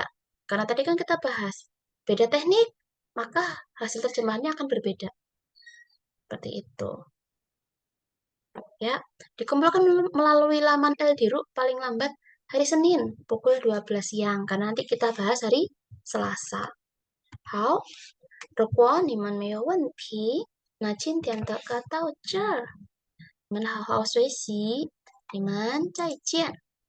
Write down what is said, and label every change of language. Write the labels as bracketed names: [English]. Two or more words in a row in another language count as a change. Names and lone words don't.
[Indonesian] Karena tadi kan kita bahas beda teknik, maka hasil terjemahannya akan berbeda. Seperti itu. Ya, dikumpulkan melalui laman Eldiru paling lambat hari Senin pukul 12 siang karena nanti kita bahas hari Selasa. [Chinese] 好，如果你们没有问题，那今天的课到这儿，你们好好学习，你们再见。